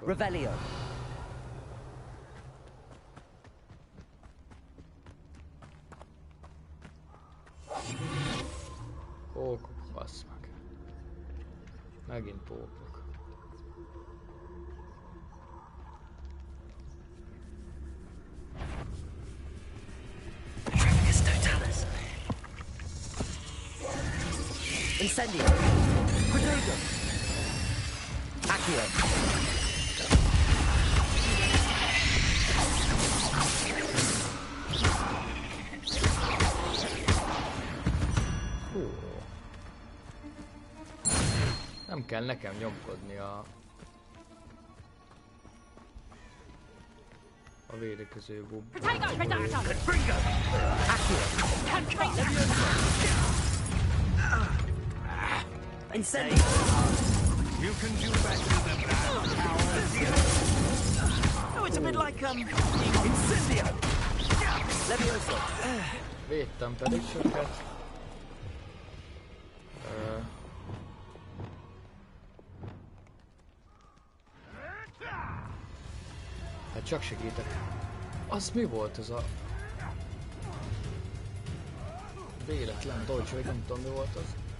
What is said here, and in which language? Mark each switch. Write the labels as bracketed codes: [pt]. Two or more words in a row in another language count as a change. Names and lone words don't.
[hu] Revelio. Pókok, bassz meg. Megint pókok. Tremulous totalis. Incendio. Protego. Accio. Nem kell nekem nyomkodni a védekező bub. Incendio. [en] You can do better than that. Oh, it's a bit like, [hu] Incendio. Levioso. Védtem pedig sokat. Hát csak segítek. Az mi volt ez a véletlen dodge, vagy nem tudom mi volt az.